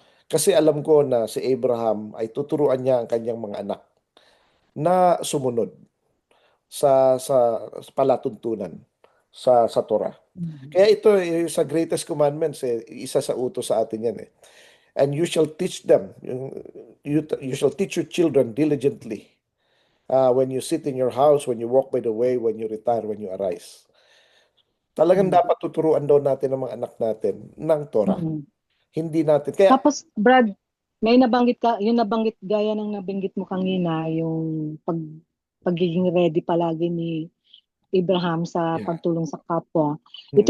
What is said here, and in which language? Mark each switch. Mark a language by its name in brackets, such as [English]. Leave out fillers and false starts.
[Filipino] Kasi alam ko na si Abraham ay tuturuan niya ang kanyang mga anak na sumunod sa palatuntunan sa Torah. Mm. Kaya ito sa greatest commandments isa sa utos sa atin yan eh. [English] And you shall teach them, you shall teach your children diligently when you sit in your house, when you walk by the way, when you retire, when you arise. [Filipino] Talagang Mm. dapat tuturuan daw natin ang mga anak natin ng Torah. Mm. Hindi natin. Kaya, Tapos, Brad, may nabanggit ka, yung nabanggit gaya ng nabanggit mo kanina, yung pagiging ready palagi ni Abraham sa yeah. pagtulong sa kapwa. Ito